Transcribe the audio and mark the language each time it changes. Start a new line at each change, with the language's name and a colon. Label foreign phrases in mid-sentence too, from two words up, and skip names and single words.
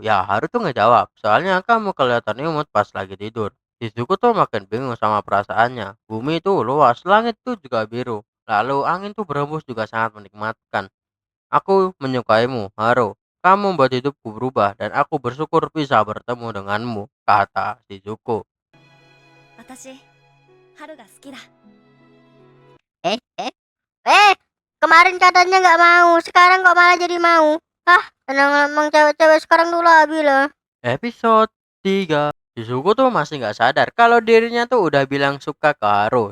Indonesian: Ya Haru tuh ngejawab, soalnya kamu kelihatan imut pas lagi tidur. Shizuku tuh makin bingung sama perasaannya. Bumi tuh luas, langit tuh juga biru. Lalu angin tuh berembus juga sangat menikmatkan. Aku menyukaimu, Haru. Kamu membuat hidupku berubah dan aku bersyukur bisa bertemu denganmu, kata Shizuku.
Japanese: 私、春が好きだ。
Indonesian: Eh, eh, eh, Kemarin katanya nggak mau, sekarang kok malah jadi mau. Hah, emang cewek-cewek sekarang tuh labil loh. Episode 3. Shizuku tuh masih nggak sadar kalau dirinya tuh udah bilang suka ke Haru.